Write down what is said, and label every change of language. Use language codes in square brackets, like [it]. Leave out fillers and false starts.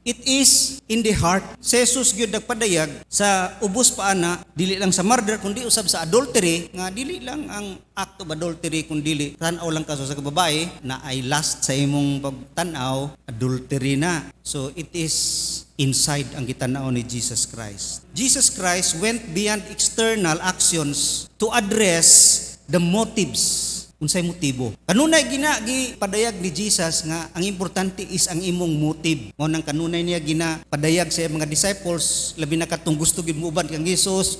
[en] It is in the heart. [ceb] Si Jesus gyud nagpadayag sa ubos pa ana, dili lang sa murder kundi usab sa adultery, nga dili lang ang act of adultery kundi tan-aw lang ka sa babae na ay last sa imong pagtan-aw, adultery na. [en] So it is inside [ceb] ang gitanaw ni [en] Jesus Christ. Jesus Christ went beyond external actions to address the motives. [ceb] Unsay motibo? Kanunay padayag ni Jesus nga ang importante is ang imong motive. Mao nang kanunay niya padayag sa mga disciples, labi na katong gusto gid muban kang Jesus.